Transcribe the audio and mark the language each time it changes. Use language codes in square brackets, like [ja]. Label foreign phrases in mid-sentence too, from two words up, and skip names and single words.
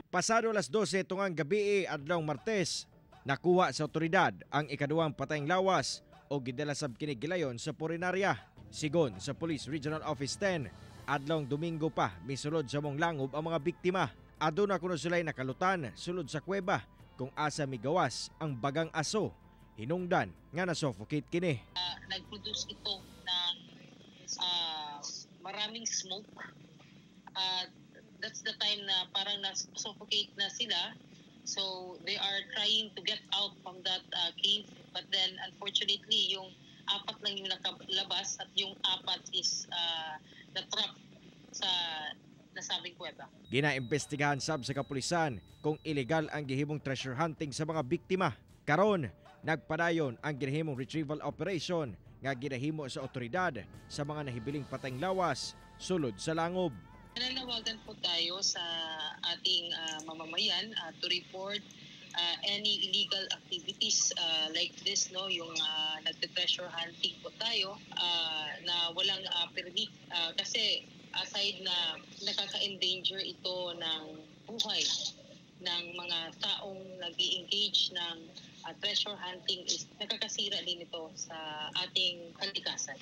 [ceb] Pasado alas 12 tungang gabi adlawng Martes, nakuha sa otoridad ang ikaduhang patayng lawas o gidala sab kini gilayon sa purinarya. Sigon sa Police Regional Office 10, adlawng Domingo pa misulod sa mong langob ang mga biktima. Aduna kuno sila'y nakalutan sulod sa kuweba kung asa migawas ang bagang aso. Hinungdan nga na-suffocate kini. [tl] Nag-produce ito ng maraming smoke. [en] That's the time [tl] na parang na-suffocate na sila. [en] So they are trying to get out from that cave. But then unfortunately [tl] yung 4 lang yung nakalabas at yung 4 is na-trap sa nasabing kuweba. [ceb] Ginaimbestigahan sab sa kapulisan kung illegal ang gihimong [en] treasure hunting [ceb] sa mga biktima. Karon, nagpadayon ang ginahimong [en] retrieval operation [ceb] nga ginahimo sa otoridad sa mga nahibiling patayng lawas sulod sa langob. [tl] Nananawagan po tayo sa ating mamamayan [en] to report any illegal activities like this, [tl] no, yung nagte- [en] treasure hunting [tl] po tayo na walang permit kasi aside na nakaka-endanger ito ng buhay ng mga taong nag-i-engage ng treasure hunting is nakakasira din ito sa ating kalikasan.